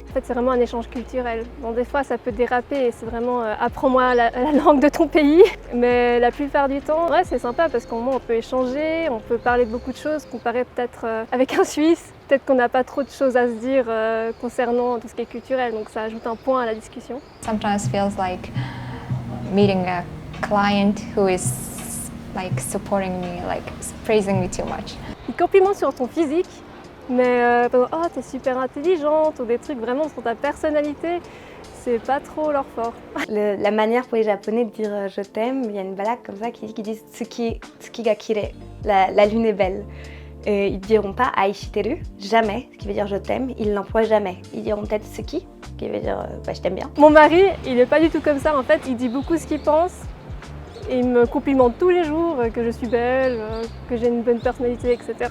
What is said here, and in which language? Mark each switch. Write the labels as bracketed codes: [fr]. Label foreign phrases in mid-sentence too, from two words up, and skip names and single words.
[fr] En fait c'est vraiment un échange culturel. Bon des fois ça peut déraper et c'est vraiment apprends-moi la langue de ton pays. Mais la plupart du temps, ouais c'est sympa parce qu'au moins on peut échanger, on peut parler de beaucoup de choses comparé peut-être avec un Suisse. Peut-être qu'on n'a pas trop de choses à se dire concernant tout ce qui est culturel, donc ça ajoute un point à la discussion. [en] Sometimes feels like meeting a client who is like supporting me, like praising me too much. [fr] Ils complimentent sur ton physique, mais oh t'es super intelligente ou des trucs vraiment sur ta personnalité, c'est pas trop leur fort. La manière pour les Japonais de dire je t'aime, il y a une blague comme ça qui dit [ja] 月が綺麗, [fr] la lune est belle. Et ils diront pas aishiteru, jamais, ce qui veut dire je t'aime, ils l'emploient jamais. Ils diront peut-être tsuki, qui veut dire bah, je t'aime bien. Mon mari, il est pas du tout comme ça en fait, il dit beaucoup ce qu'il pense. Et il me complimente tous les jours que je suis belle, que j'ai une bonne personnalité, etc.